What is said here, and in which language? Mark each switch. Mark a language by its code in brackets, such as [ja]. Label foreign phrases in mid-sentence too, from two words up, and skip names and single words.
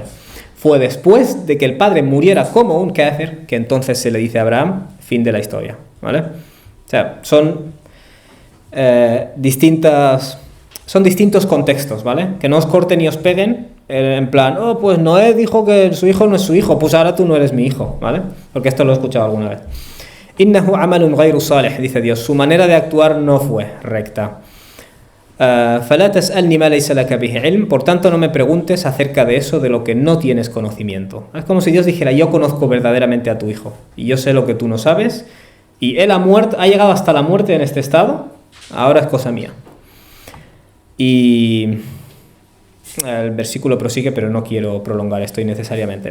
[es] Fue después de que el padre muriera como un kafir que entonces se le dice a Abraham, fin de la historia, ¿vale? O sea, son distintos contextos, ¿vale? Que no os corten y os peguen en plan, oh, pues Noé dijo que su hijo no es su hijo, pues ahora tú no eres mi hijo, ¿vale? Porque esto lo he escuchado alguna vez. [ar] إِنَّهُ عَمَلٌ غَيْرُ صَالِحٍ, [es] dice Dios, su manera de actuar no fue recta. [ar] فَلَا تَسْأَلْنِ مَا لَيْسَ لَكَ بِهِ عِلْمٍ, [es] por tanto no me preguntes acerca de eso de lo que no tienes conocimiento. Es como si Dios dijera, yo conozco verdaderamente a tu hijo y yo sé lo que tú no sabes, y él ha llegado hasta la muerte en este estado, ahora es cosa mía. Y el versículo prosigue, pero no quiero prolongar esto innecesariamente.